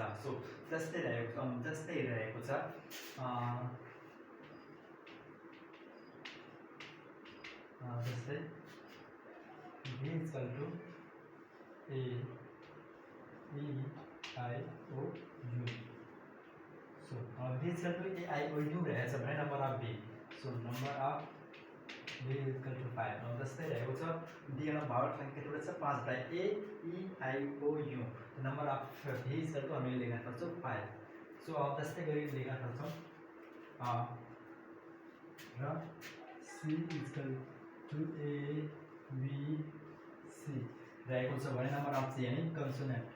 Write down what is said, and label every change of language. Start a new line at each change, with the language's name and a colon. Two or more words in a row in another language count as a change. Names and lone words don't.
Nepali: सो जस्तै रहेको छ जस्तै v = a e i o u। सो v = a i o u रहेछ भने
English: number of
Nepali: v। सो
English: number of
Nepali: v = 5। अब जस्तै रहेको छ दिएन भाग संख्या एउटा छ 5 बाट a e i o u।
English: number of
Nepali: v = हामीले लेख्न सक्छौँ 5। सो अब जस्तै गरी लेख्न सक्छौँ र c = a b c रहेको छ भने
English: number of
Nepali: c यानी कन्सोनेन्ट।